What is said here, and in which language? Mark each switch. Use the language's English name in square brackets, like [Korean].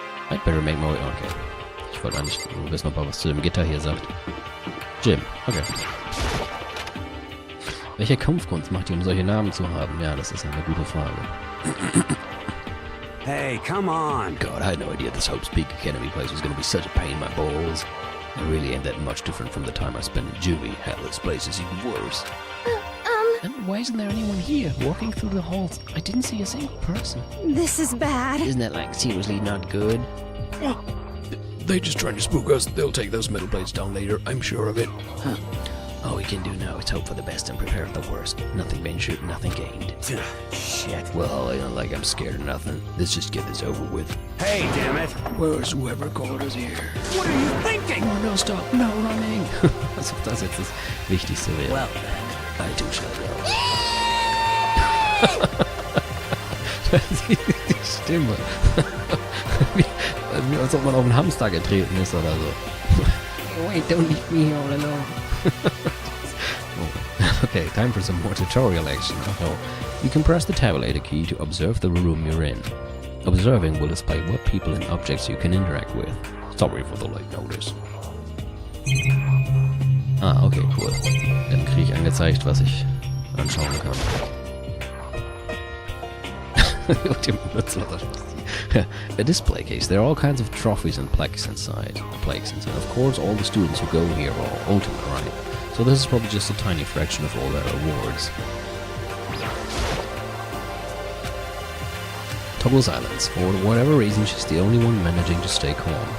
[English] I'd better make my way. Okay. [German] Ich wollte eigentlich wissen, ob er was zu dem Gitter hier sagt. Gym. Okay. Welche Kampfkunst macht ihr, um solche Namen zu haben? Ja, das ist eine gute Frage. [English] Hey, come on. God, I had no idea this Hope's Peak Academy place was going to be such a pain in my balls. It really ain't that much different from the time I spent in juvie. Hell, this place is even worse. And why isn't there anyone here? Walking through the halls, I didn't see a single person. This is bad. Isn't that, like, seriously not good? They're just trying to spook us. They'll take those metal plates down later, I'm sure of it. Huh. All we can do now is hope for the best and prepare for the worst. Nothing ventured, nothing gained. Shit. Well, ain't like I'm scared of nothing. Let's just get this over with. Hey, damn it. Where's whoever called us here? What are you thinking? Oh, no, stop. No running. [German] Als ob das jetzt das Wichtigste wäre. [English] Well, I do shut Die Stimme. [German] Wie als ob man auf einen Hamster getreten ist oder so. [English] Wait, don't leave me all alone. Okay, time for some more tutorial action. You can press the tabulator key to observe the room you're in. Observing will display what people and objects you can interact with. Sorry for the late notice. Ah, okay, cool. [German] Dann kriege ich angezeigt, was ich anschauen kann. [English] A display case. There are all kinds of trophies and plaques inside. Of course, all the students who go here are ultimate, right? So this is probably just a tiny fraction of all their awards. Total silence. For whatever reason, she's the only one managing to stay calm.